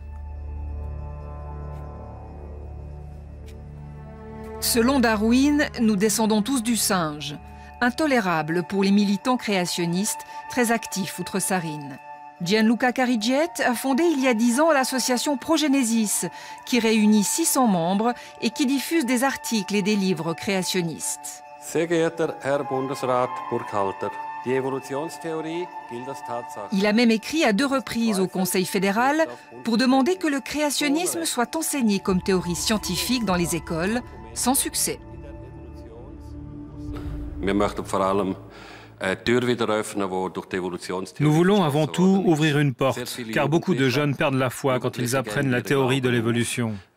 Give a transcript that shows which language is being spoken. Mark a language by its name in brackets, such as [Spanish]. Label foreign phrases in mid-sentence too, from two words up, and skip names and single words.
[French] Selon Darwin, nous descendons tous du singe. Intolérable pour les militants créationnistes, très actifs outre-Sarine. Gianluca Carigiet a fondé il y a 10 ans l'association Progenesis, qui réunit 600 membres et qui diffuse des articles et des livres créationnistes. [German] Sehr geehrter Herr Bundesrat Burkhalter, die Evolutionstheorie gilt als Tatsache. [French] Il a même écrit à 2 reprises au Conseil fédéral pour demander que le créationnisme soit enseigné comme théorie scientifique dans les écoles, sans succès. Nous voulons avant tout ouvrir une porte, car beaucoup de jeunes perdent la foi quand ils apprennent la théorie de l'évolution.